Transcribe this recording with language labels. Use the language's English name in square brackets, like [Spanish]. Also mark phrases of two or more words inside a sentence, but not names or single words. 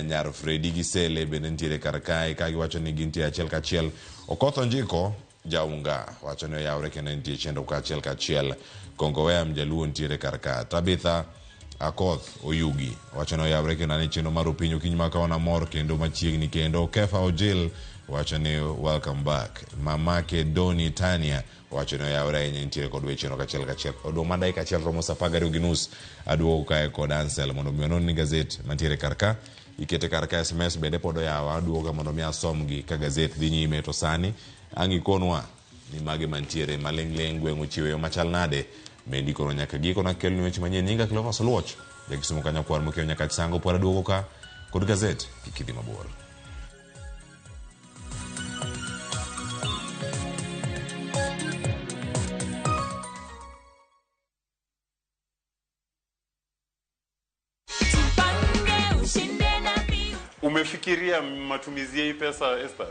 [Luo (Kenya and Tanzania)] nyar Freddy Gisele bende nitiere kar kae ka giwacho ni gintie achiel kachiel Okotho Njiko Jaunga wacho ni yaure kendo nitie chenro kachiel Kongowea Mjaluo nitiere kar ka Tabitha Akoth Oyugi wacho ni yaure kendo ni chenro mar Rupiny kinyi ma kawana mor kendo machiegni kendo Kefa Ojil wacho ni [English] welcome back [Luo (Kenya and Tanzania)] Mamake Doni Tania wacho ni yaure ahinya nitiere kod chenro kachiel odong' ma dakika achiel romo saa 12:30 aduogo kae kod Ansel mondo mi onon ni gazet mantiere kar ka ikete kar ka SMS bende pod oyawa aduogo mondo mi asomgi ka gazet dhi nyime to sani angikonwa ni mage mantiere maleng' gweng' ochiweyo machal nade mendi kono nyaka giko na kelni weche manyien nyinga Cleophas Oluoch jakisumo kanya kwar mokeo nyaka sango por aduogo ka kod gazet kikidhi mabor. [Swahili] Umefikiria matumizi ya hii pesa Esther?